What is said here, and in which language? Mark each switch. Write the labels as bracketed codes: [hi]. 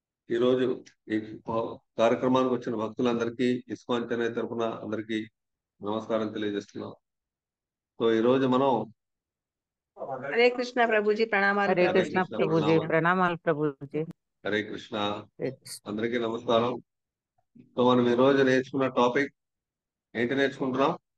[te] ఈ రోజు ఈ కార్యక్రమానికి వచ్చిన భక్తులందరికీ ఇస్కాన్ చెన్నై తరపున అందరికీ నమస్కారం తెలియజేస్తున్నాం. సో ఈ రోజు మనం [hi] हरे कृष्णा प्रभु जी प्रणाम। हरे कृष्णा प्रभु जी [te] ప్రణామాలు ప్రభు జీ. హరే కృష్ణ అందరికీ నమస్కారం. సో మనం ఈ రోజు నేర్చుకున్న టాపిక్ ఏంటి నేర్చుకుంటున్నాం?